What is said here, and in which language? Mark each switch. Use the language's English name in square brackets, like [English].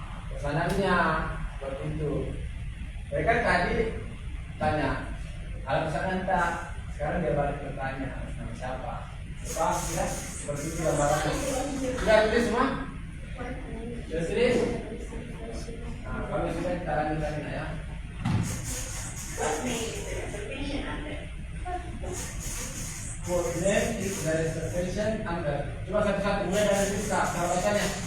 [Indonesian] Pesanannya seperti itu. Mereka tadi tanya, alam pesanan tak. Sekarang dia balik bertanya, atas nama siapa? Paham tidak? Seperti itu gambarannya. Sudah tulis semua? Sudah tulis? Nah, kalau sudah kita lanjutkan ya. [English] What name is the reservation under? [Indonesian] Coba satu-satu mulai dari Rizka, cara bacanya.